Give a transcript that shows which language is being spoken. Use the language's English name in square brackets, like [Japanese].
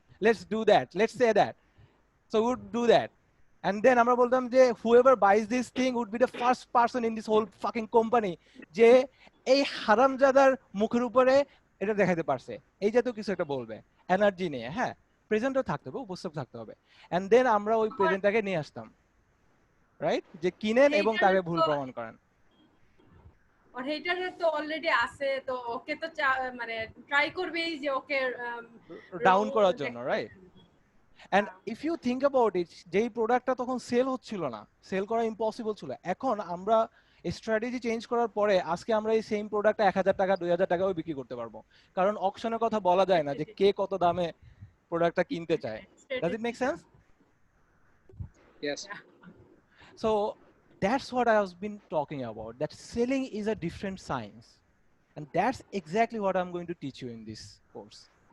[English] Let's do that, let's say that. So we would do that, and then [Bangla] আমরা বলতাম যে [English] whoever buys this thing would be the first person in this whole fucking company [Bangla] যে এই হারামজাদার মুখের উপরে এটা দেখাতে পারছে, এই জাতীয় কিছু একটা বলবে এনার্জি নিয়ে। হ্যাঁ, প্রেজেন্টও থাকতে হবে, উপস্থিত থাকতে হবে, and then আমরা ওই প্রেজেন্টটাকে নিয়ে আসতাম, রাইট, যে কিনেন এবং তাকে ভুল প্রমাণ করেন। আর হেটার তো অলরেডি আছে, তো ওকে তো মানে ট্রাই করবেই যে ওকে ডাউন করার জন্য, right? [English] and if you think about it, [Bangla] যেই প্রোডাক্টটা তখন সেল হচ্ছিল না, সেল করা ইম্পসিবল ছিল, এখন আমরা স্ট্র্যাটেজি চেঞ্জ করার পরে আজকে আমরা এই সেম প্রোডাক্টটা 1000 টাকা 2000 টাকাও বিক্রি করতে পারবো, কারণ অকশনের কথা বলা যায় না যে কে কত দামে প্রোডাক্টটা কিনতে চায়। [English] Does it make sense? Yes. So that's what I have been talking about, that selling is a different science, and that's exactly what I'm going to teach you in this course.